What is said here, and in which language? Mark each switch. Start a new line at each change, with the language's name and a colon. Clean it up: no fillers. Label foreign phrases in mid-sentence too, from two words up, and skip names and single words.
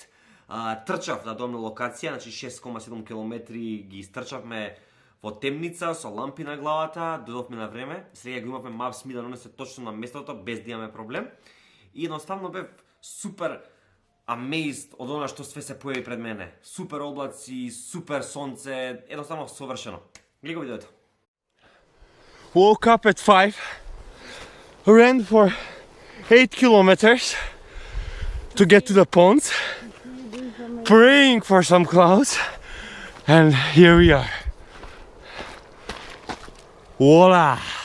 Macedonian: Трчав да дојдам на локација, значи 6,7 км ги истрчавме во темница со лампи на главата, дојдовме на време. Сега го имавме Maps ми да донесе точно на местото без да имаме проблем. И едноставно бев супер amazed од она што све се појави пред мене. Супер облаци, супер сонце, едноставно совршено. Гледај го видеото.
English: Woke up at 5, ran for 8 kilometers to get to the ponds, praying for some clouds, and here we are. Voila!